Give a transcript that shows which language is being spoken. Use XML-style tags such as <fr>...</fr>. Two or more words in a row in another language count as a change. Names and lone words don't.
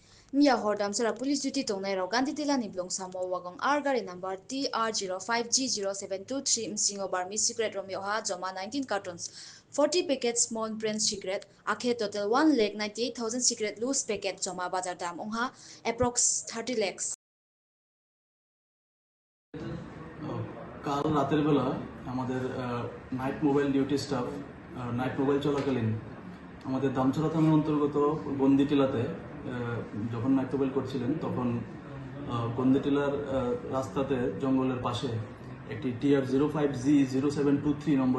<trp>Mia hordam sara</trp> <en>police duty</en> <trp>tongnai ro gandhi tila ni blong samo wagong R gari number TR05G0723 msingo barmi cigarette romeo ha joma 19 cartons 40 packets</trp> <en>small brand cigarette</en> <trp>akhe total 1,98,000</trp> <en>cigarette loose packet</en> <trp>joma bazar dam ongha approx 30 lakhs.</trp> <bn>কাল রাতের বেলা আমাদের</bn> <en>night mobile duty staff night mobile</en> <bn>চলাকালীন আমাদের দামছড়া থানার অন্তর্গত গন্দিটিলাতে যখন</bn> <en>night mobile</en> <bn>করছিলেন তখন গন্দিটিলার রাস্তাতে জঙ্গলের পাশে একটি TR05G0723 নম্বরের</bn>